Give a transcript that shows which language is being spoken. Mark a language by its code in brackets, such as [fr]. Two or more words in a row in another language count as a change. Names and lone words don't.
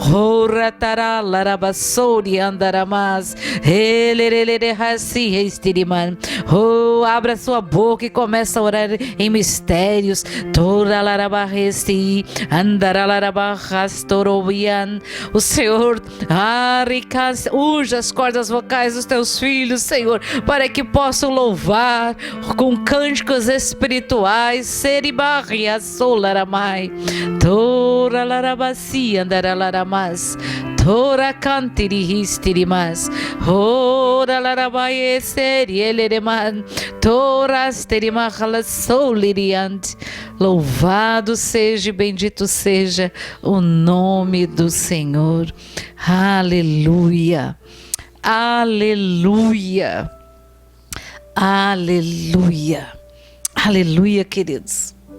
[pt] Oh, abra sua boca e começa a orar em mistérios. O Senhor unja as cordas vocais dos teus filhos, Senhor, para que possam louvar com cânticos espirituais. Seribarria solaramai tora larabacia andaralaramas tora cantiri histirimas ora larabaie serielereman toras terimahala soliriante. Louvado seja e bendito seja o nome do Senhor. Aleluia, aleluia, aleluia, aleluia, queridos.